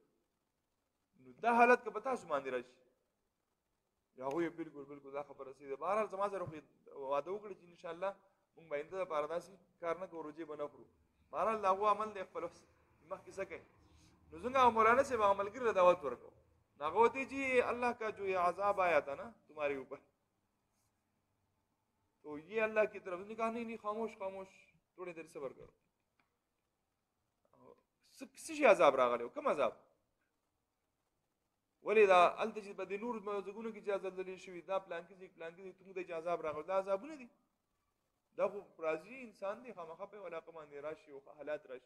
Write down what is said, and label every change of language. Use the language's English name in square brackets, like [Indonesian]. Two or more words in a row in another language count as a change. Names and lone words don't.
[Pashto] نو دا حالت که په تاسو باندې راشي، هغوی بالکل بالکل دا خبره صحیح ده. بهرحال زما سره خو واده وکړي چې انشاءالله مونږ به آینده دپاره داسې کار نه کوو، روژې به نه خورو. بهرحال د هغو عمل دی خپل مخکې څه کوي. نو څنګه هغه مولانا صاحب هغه ملګري له دعوت ورکړو. نو هغه ورته چې [Urdu] اللہ کا جو یہ عذاب آیا تھا نا تمہارے اوپر تو یہ اللہ کی طرف سے. کہا نہیں خاموش خاموش تھوڑی دیر صبر کرو. [Pashto] څه شي عذاب راغلی و؟ کوم عذاب؟ ولې دا هلته چې په دې نورو ځایونو کې چې زلزلې شوي دا پلانکي ځای پلانکي ځای ته چې عذاب راغلی دا عذابونه دي. دا خو راځي انسان دی خامخا په علاقه باندې راشي او حالات راشي.